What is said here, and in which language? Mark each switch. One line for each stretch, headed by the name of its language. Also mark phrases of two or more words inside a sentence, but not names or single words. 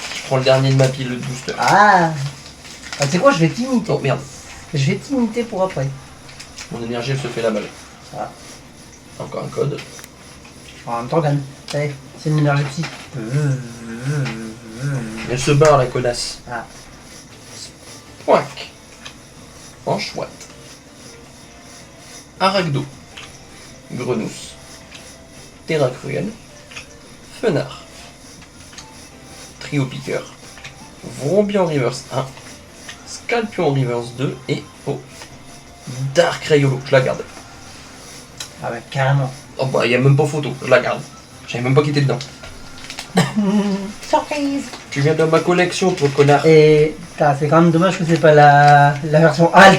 French: Je prends le dernier de ma pile de booster. Ah, tu sais quoi, je vais t'imiter. Oh merde, Je vais t'imiter pour après. mon énergie elle se fait la balle. Ah. Encore un code. En même temps, gagne. Allez, c'est une énergie psy. Elle se barre la connasse. Ah. Pouac. Enchouette. Arachdo. Grenousse. Terra cruelle. Fenard. Trio piqueur. Vrombian reverse 1. Scalpion reverse 2. Et oh. Dark Rayolo. Je la garde. Ah ouais, carrément. Oh bah y a même pas photo. Je la garde. Je savais même pas qu'il était dedans. Surprise. Tu viens de ma collection, toi connard. Et c'est quand même dommage que c'est pas la version alt.